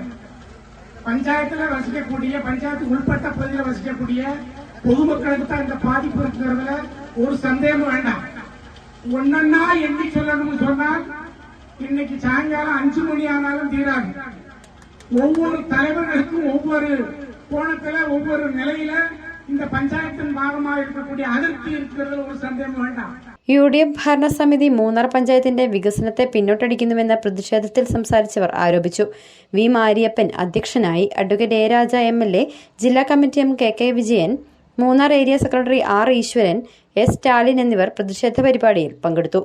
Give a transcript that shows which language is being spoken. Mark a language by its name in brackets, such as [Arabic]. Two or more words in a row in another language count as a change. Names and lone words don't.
[Tamil] பஞ்சாயத்தில் வசிக்கக்கூடிய, பஞ்சாயத்து உள்பட்ட பகுதியில் வசிக்கக்கூடிய பொதுமக்களுக்கு தான் இந்த பாதிப்பு இருக்கிறதுல ஒரு சந்தேகமும் வேண்டாம். ஒன்னா எண்ணி சொல்லணும்னு சொன்னால் இன்னைக்கு சாயங்காலம் 5 மணி ஆனாலும் தீராது. ஒவ்வொரு தலைவர்களுக்கும் ஒவ்வொரு கோணத்துல ஒவ்வொரு நிலையில இந்த பஞ்சாயத்தின் பாகமாக இருக்கக்கூடிய அதிருப்தி இருக்கிறதுல ஒரு சந்தேகம் வேண்டாம். [Malayalam] UDF ഭരണസമിതി മൂന്നാർ പഞ്ചായത്തിന്റെ വികസനത്തെ പിന്നോട്ടടിക്കുന്നുവെന്ന പ്രതിഷേധത്തിൽ സംസാരിച്ചവർ ആരോപിച്ചു. വി. മാരിയപ്പൻ അധ്യക്ഷനായി. അഡ്വക്കേറ്റ് A. രാജ MLA, ജില്ലാ കമ്മിറ്റി അംഗം KK വിജയൻ, മൂന്നാർ ഏരിയ സെക്രട്ടറി R. ഈശ്വരൻ, S. സ്റ്റാലിൻ എന്നിവർ പ്രതിഷേധ പരിപാടിയിൽ പങ്കെടുത്തു.